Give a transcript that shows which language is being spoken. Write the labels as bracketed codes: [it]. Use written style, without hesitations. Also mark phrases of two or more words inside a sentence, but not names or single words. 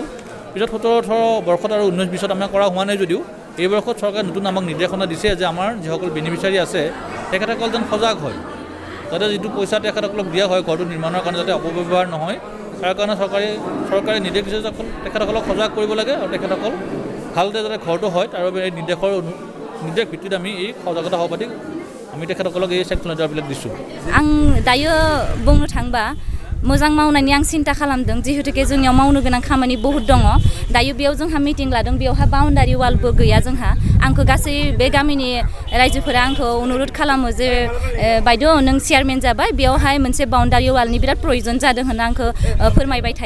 [as] পিছত 17-18 বৰ্ষত আৰু 19-20ত আমাৰ কৰা হোৱা নাই যদিও এই বৰ্ষত চৰকাৰে নতুন আমাক নিৰ্দেশনা দিছে যে আমাৰ যিসকল বেনিফিচিয়াৰী আছে তেখেতসকল যেন সজাগ হয়, যাতে যিটো পইচা তেখেতসকলক দিয়া হয় ঘৰটো নিৰ্মাণৰ কাৰণে যাতে অপব্যৱহাৰ নহয়। তাৰ কাৰণে চৰকাৰে নিৰ্দেশ দিছে যে তেখেতসকলক সজাগ কৰিব লাগে আৰু তেখেতসকল ভালদৰে যাতে ঘৰটো হয় তাৰ বাবে এই নিৰ্দেশ ভিত্তিত আমি এই সজাগতা সভা পাতি আমি তেখেতসকলক এই [en] sanction letterবিলাক [as] দিছোঁ। [brx] आं दायो बुंनो थांबा मोजां मावनायनि आं सिन्था खालामदों। जिहेतुके जोंनियाव मावनो गोनां खामानि बहुत दङ। दायो बेयाव जोंहा मिटिं लादों। बेयावहा [en] boundary wallबो [brx] गैया जोंहा। आंखौ गासै बे गामिनि रायजोफोरा आंखौ अनुरोध खालामो जे बायद' नों चेयारमेन जाबाय बेयावहाय मोनसे [en] boundary wallनि [brx] बिराद प्रयजन जादों होनना आंखौ फोरमायबाय थायो।